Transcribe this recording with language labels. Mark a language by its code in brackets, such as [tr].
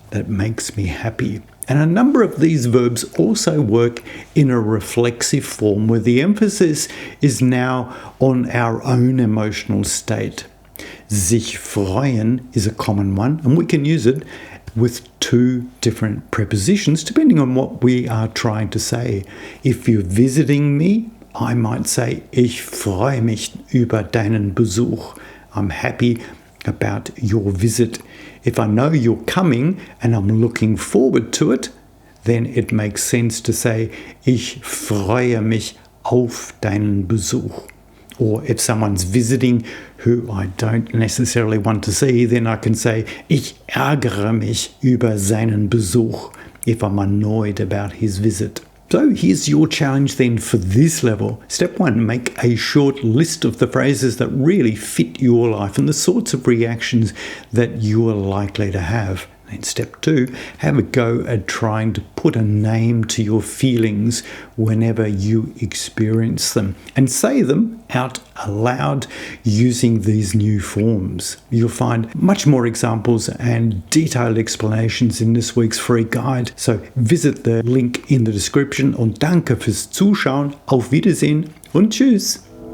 [en] That makes me happy. And a number of these verbs also work in a reflexive form where the emphasis is now on our own emotional state. Sich freuen is a common one, and we can use it with 2 different prepositions depending on what we are trying to say. If you're visiting me, I might say [de] ich freue mich über deinen Besuch. [en] I'm happy about your visit. If I know you're coming and I'm looking forward to it, then it makes sense to say [de] ich freue mich auf deinen Besuch. [en] Or if someone's visiting who I don't necessarily want to see, then I can say [de] ich ärgere mich über seinen Besuch [en] if I'm annoyed about his visit. So here's your challenge then for this level. Step 1, make a short list of the phrases that really fit your life and the sorts of reactions that you are likely to have. And step 2, have a go at trying to put a name to your feelings whenever you experience them and say them out aloud using these new forms. You'll find much more examples and detailed explanations in this week's free guide. So visit the link in the description [de] und danke fürs Zuschauen. Auf Wiedersehen und tschüss.